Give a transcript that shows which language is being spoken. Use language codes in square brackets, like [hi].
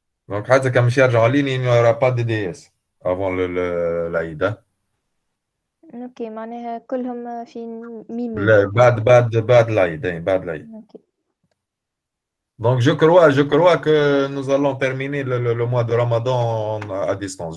[fr] Donc [ar] حتى كان مش يرجعوا ليني [fr] il n'y aura pas de DS avant العيد. [ar] اوكي معناها كلهم في ميمي. لا بعد العيد، بعد العيد. اوكي. [fr] Donc je crois que nous allons terminer le mois de Ramadan à distance.